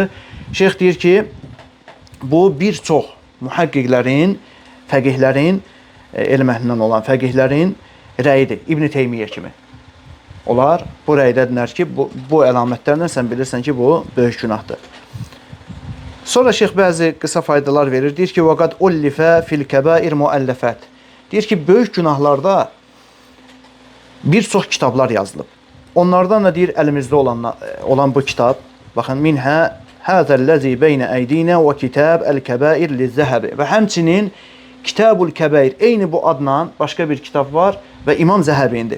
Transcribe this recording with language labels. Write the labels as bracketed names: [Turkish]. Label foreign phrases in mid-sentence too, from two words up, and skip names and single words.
[Azerbaijani] Şeyx deyir ki, bu bir çox mühəqqiqlərin, fəqihlərin, elm əhlindən olan fəqihlərin rəyidir, İbn Teymiyyə kimi. Onlar bu rəydədirlər ki, bu əlamətlərlə sən bilirsən ki, bu böyük günahdır. Sonra şeyx bəzi qısa faydalar verir. Deyir ki, [Arabic] وَقَدْ اُلِّفَ فِي الْكَبَائِرْ مُؤَلَّفَاتِ. [Azerbaijani] Deyir ki, böyük günahlarda bir çox kitablar yazılıb. Onlardan da deyir, əlimizdə olan bu kitab, baxın, [Arabic] منها هذا الذي بين أيدينا وكتاب الكبائر للذهبي. [Azerbaijani] Və həmçinin Kitabul Kəbair, eyni bu adla başqa bir kitab var və İmam Zəhəbindir.